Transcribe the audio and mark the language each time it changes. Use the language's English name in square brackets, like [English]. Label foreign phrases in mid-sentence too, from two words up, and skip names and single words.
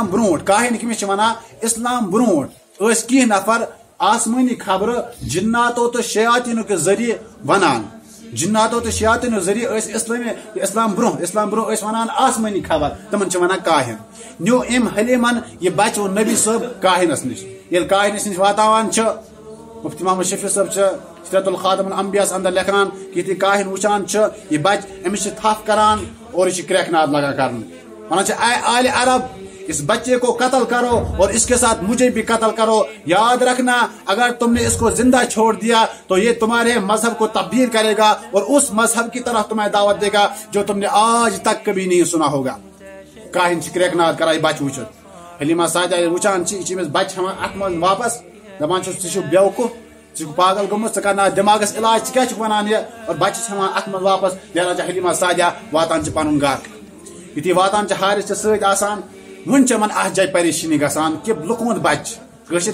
[Kashmiri] برونٛٹھ کاہِن کٔمِس چھِ ونان اسلام برونٛٹھ ٲسۍ کینٛہہ نفر آسمٲنی خبرٕ جِناتو تہٕ شیاطیٖنو کہِ ذٔریعہٕ ونان جِناتو تہٕ شیاطیٖنو ذٔریعہٕ ٲسۍ اسلام برونٛہہ ٲسۍ ونان آسمٲنی خبر تِمن چھِ ونان کاہِن نیوٗ أمۍ حلیمن یہِ بچہِ اوٚن نبی صٲب کاہِنس نِش ییٚلہِ کاہِنس نِش واتناوان چھِ مفتی محمد شفیع صٲب چھِ سیرت الخاتم الانبیاء اندر لیکھان کہ یُتھُے کاہِن وٕچھان چھِ یہِ بچہِ أمِس چھِ تھپھ کران اور یہِ چھِ کرٛٮ۪کہٕ ناد لگان کرنہٕ ونان چھِ [Urdu] اے آلِ عرب اس بچے کو قتل کرو اور اس کے ساتھ مجھے بھی قتل کرو یاد رکھنا اگر تم نے اس کو زندہ چھوڑ دیا تو یہ تمہارے مذہب کو تبدیل کرے گا اور اس مذہب کی طرف تمہیں دعوت دے گا جو تم نے آج تک کبھی نہیں سنا ہوگا [Kashmiri] کاہن چھِ کرٛٮ۪کہٕ ناد کران یہِ بچہِ وٕچھِتھ حلیمہ سعدیہ ییٚلہِ وٕچھان چھِ یہِ چھِ أمِس بچہِ ہٮ۪وان اتھ منٛز واپس دپان چھُس ژٕ چھُکھ بیوقوٗف ژٕ چھُکھ پاگل گوٚمُت ژٕ کرناو دٮ۪ماغس علاج ژٕ کیاہ چھُکھ ونان یہِ اور بچہِ چھِ ہٮ۪وان اتھ منٛز واپس نیران چھِ حلیمہ سعدیہ واتان چھِ پنُن گرٕ یُتھُے واتان چھِ حارث چھِ سۭتۍ آسان وُنہِ چھِ یِمن اتھ جایہِ پریشٲنی گژھان کہ لُکہٕ ہُنٛد بچہِ کٲشِر